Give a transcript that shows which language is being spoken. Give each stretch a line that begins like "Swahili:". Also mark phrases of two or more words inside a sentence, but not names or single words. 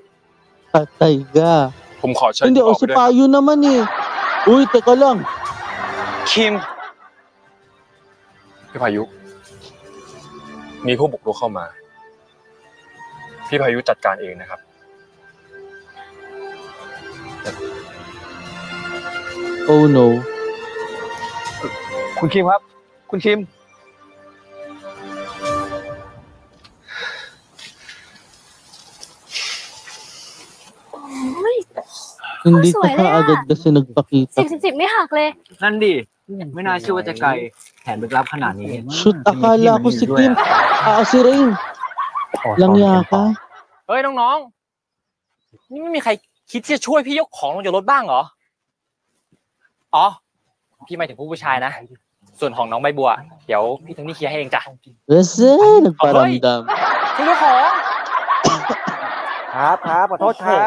Filipino: Patay ka.
Thai: ผมขอเชิญ
Filipino: Hindi,
Thai: คุณอ
Filipino: o
Thai: อกไป
Filipino: si
Thai: ด้วยครับ
Filipino: Payo naman eh. Uy, teka lang.
Thai: คิม พี่พายุ มีผู้บุกรุกเข้ามา พี่พายุจัดการเองนะครับ
English: Oh no.
Thai: คุณคิมครับ คุณคิม
Filipino: Hindi
Thai: ส
Filipino: ka
Thai: วยเลย
Filipino: pa
Thai: อะ
Filipino: agad kasi nagpakita.
Thai: 10 ไม่หักเลย นั่นดิ ไม่น่าเชื่อว่าจะไกลแถมลึกลับขนาดนี้
Filipino: Shoot, akala ko si Kim. Si Rain. Langya ka.
Thai: เฮ้ยน้องๆ นี่ไม่มีใครคิดที่จะช่วยพี่ยกของลงจากรถบ้างเหรอ อ๋อ พี่หมายถึงผู้ชายนะ ส่วนของน้องใบบัว เดี๋ยวพี่ทั้งนี้เคลียร์ให้เองจ้ะ
Filipino: Kasi, nagparamdam.
Thai: ช่วยยกของ ครับขอโทษครับ